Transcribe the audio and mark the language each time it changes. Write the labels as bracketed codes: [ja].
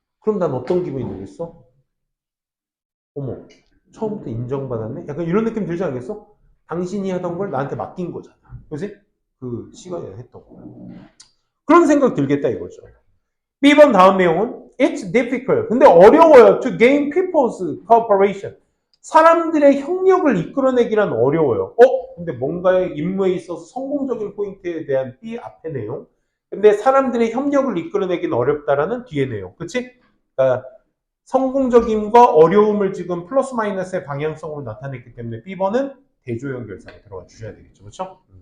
[ko] 그럼 난 어떤 기분이 들겠어? 어머, 처음부터 인정받았네? 약간 이런 느낌 들지 않겠어? 당신이 하던 걸 나한테 맡긴 거잖아. 그지? 그 시간에 했던 거. 그런 생각 들겠다 이거죠. B번 다음 내용은 [en] It's difficult. [ko] 근데 어려워요. [en] To gain people's cooperation. [ko] 사람들의 협력을 이끌어내기란 어려워요. 근데 뭔가의 임무에 있어서 성공적인 포인트에 대한 B 앞의 내용. 근데 사람들의 협력을 이끌어내기는 어렵다라는 뒤의 내용. 그치? 그러니까 성공적임과 어려움을 지금 플러스 마이너스의 방향성으로 나타냈기 때문에 B번은 대조 연결사에 들어가 주셔야 되겠죠. 그렇죠?